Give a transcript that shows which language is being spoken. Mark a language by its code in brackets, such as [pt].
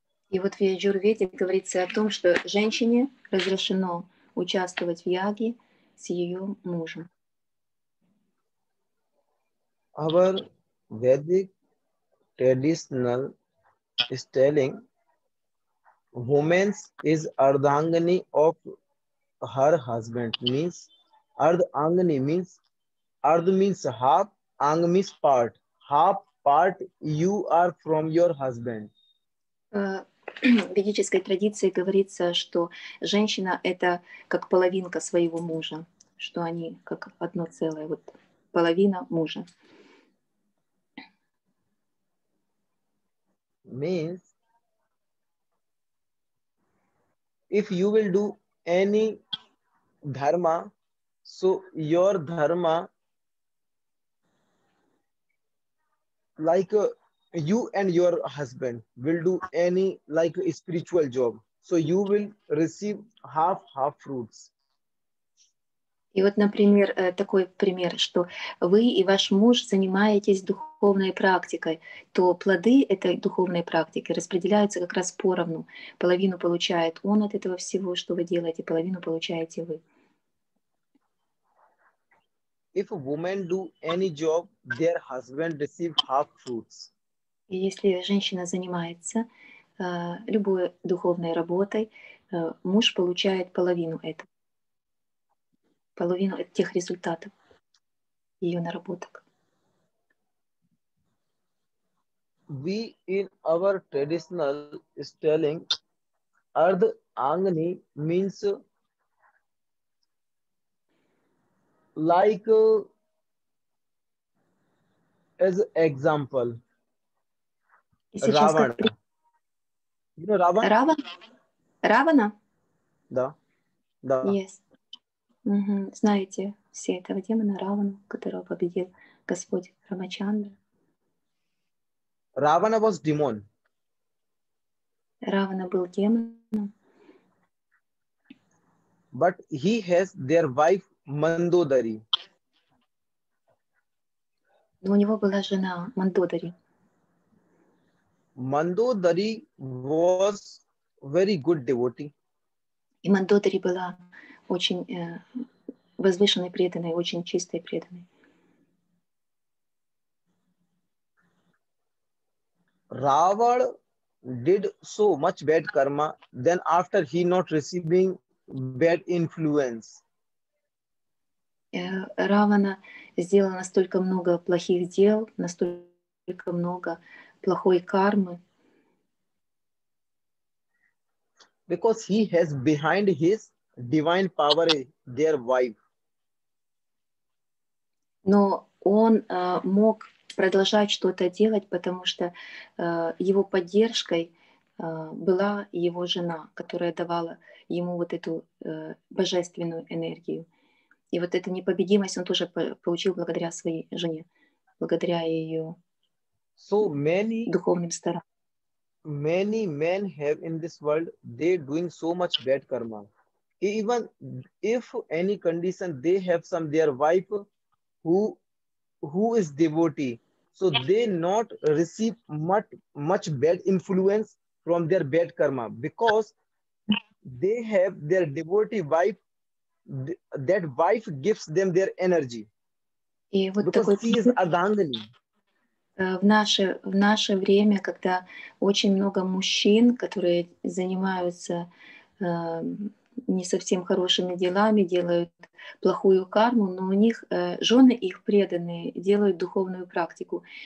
[ru] И вот в Яджурведе говорится о том, что женщине разрешено участвовать в яге с ее мужем. [en] our Vedic traditional is telling woman is Ardhangani of her husband. Means Ardhangani means Ardh means half, Ang means part. Half part you are from your husband. [ru] В ведической традиции говорится, что женщина — это как половинка своего мужа, что они как одно целое, вот половина мужа. [en] Means if you will do any dharma, so your dharma, like you and your husband will do any like a spiritual job, so you will receive half fruits. [ru] И вот, например, такой пример, что вы и ваш муж занимаетесь духовной практикой, то плоды этой духовной практики распределяются как раз поровну. Половину получает он от этого всего, что вы делаете, половину получаете вы. [en] If a woman do any job, their husband receive half fruits. [ru] И если женщина занимается любой духовной работой, муж получает половину этого. Половину тех результатов ее наработок. [en] We in our traditional is telling Ardh Angani means like as example [ru] И сейчас [en] Ravana. [ru] как [en] You know Ravana? [ru] Равана? Да. Да. [en] Yes. [ru] Знаете все этого демона Равану, которого победил Господь Рамачандра. [en] Ravana was demon. [ru] Равана был демоном. [en] But he has their wife Mandodari. [ru] Но у него была жена Мандодари. [en] Mandodari was very good devotee. [ru] И Мандодари была очень возвышенной преданной, очень чистой преданной. [en] Ravan did so much bad karma, then after he not receiving bad influence. [ru] Равана сделал настолько много плохих дел, настолько много плохой кармы. [en] Because he has behind his divine power their wife. [ru] Но он мог продолжать что-то делать, потому что его поддержкой была его жена, которая давала ему вот эту божественную энергию. И вот эту непобедимость он тоже получил благодаря своей жене, благодаря ее духовным стараниям. [en] Many men have in this world, they doing so much bad karma. Even if any condition they have some their wife who is devotee, so they not receive much bad influence from their bad karma because they have their devotee wife. That wife gives them their energy. [ru] И вот [en] because she is Ardhangani. [ru] В наше время, когда очень много мужчин, которые занимаются не совсем хорошими делами, делают плохую карму, но у них жены их преданные делают духовную практику.